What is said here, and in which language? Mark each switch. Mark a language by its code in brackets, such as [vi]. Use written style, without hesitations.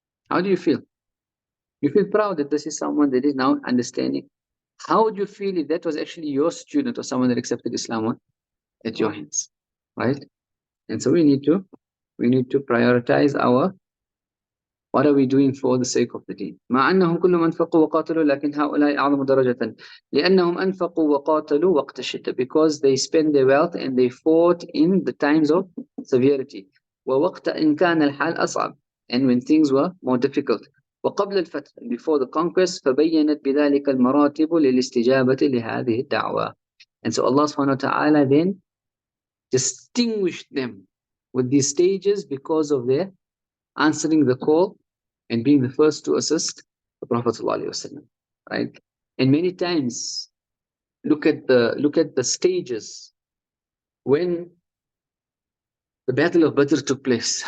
[en] How do you feel? You feel proud that this is someone that is now understanding How would you feel if that was actually your student or someone that accepted Islam at your hands, right? And so we need to prioritize our, what are we doing for the sake of the deen. [ar] مع أنهم كلهم أنفقوا وقاتلوا لكن هؤلاء أعظم درجة لأنهم أنفقوا وقاتلوا وقت الشدة, [en] because they spend their wealth and they fought in the times of severity. [ar] ووقت إن كان الحال أصعب, [en] and when things were more difficult. [ar] وقبل الفتح, [en] before the conquest, [ar] فبينت بذلك المراتب للاستجابة لهذه الدعوة. [en] And so Allah subhanahu wa ta'ala then distinguished them with these stages because of their answering the call and being the first to assist the Prophet ﷺ, right? And many times, look at the stages when the Battle of Badr took place.